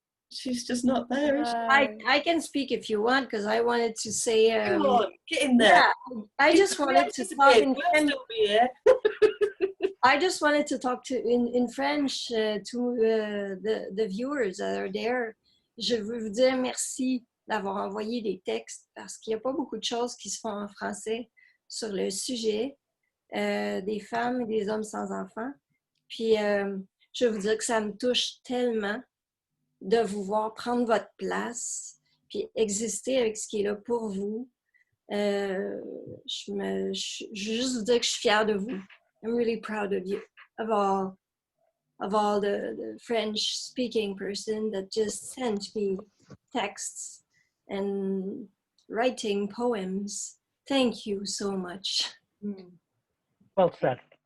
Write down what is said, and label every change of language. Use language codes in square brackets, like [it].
[en] she's just not there. Is she? I can speak if you want, because I wanted to say. Come on, get in there. Yeah, I just wanted to talk in French. I just wanted to talk in French to the viewers that are there. [fr] Je veux vous dire merci d'avoir envoyé des textes, parce qu'il n'y a pas beaucoup de choses qui se font en français sur le sujet des femmes et des hommes sans enfants. Puis je veux vous dire que ça me touche tellement de vous voir prendre votre place puis exister avec ce qui est là pour vous. Je veux juste vous dire que je suis fière de vous. [en] I'm really proud of you, of all the French-speaking person that just sent me texts and writing poems. Thank you so much. Well said.